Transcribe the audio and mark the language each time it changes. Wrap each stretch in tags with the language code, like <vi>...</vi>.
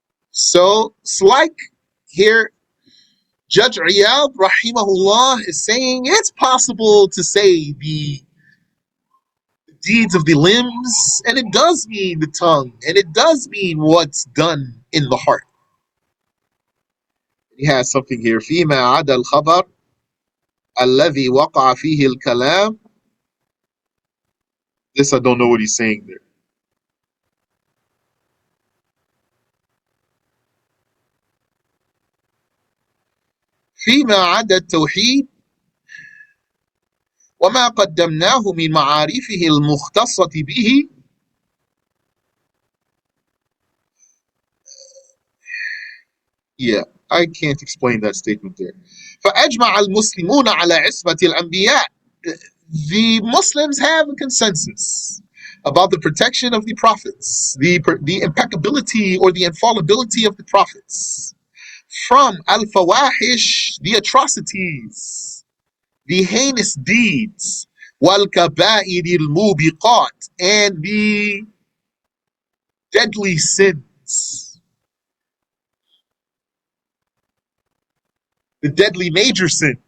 <en>So it's like here, Judge Iyad, rahimahullah, is saying it's possible to say the deeds of the limbs, and it does mean the tongue, and it does mean what's done in the heart. He has something here.</en> <ar>فيما عدا الخبر الذي وقع فيه الكلام.</ar> <en>This I don't know what he's saying there.</en> <ar>فيما عدا التوحيد وما قدمناه من معارفه المختصة به. Yeah,</ar> <en>I can't explain that statement there.</en> <ar>فأجمع المسلمون على عصمة الأنبياء.</ar> <en>The Muslims have a consensus about the protection of the prophets, the impeccability or the infallibility of the prophets from al-fawahish, the atrocities, the heinous deeds, wal-kaba'ir al-mubiqat, and the deadly sins, the deadly major sins.</en>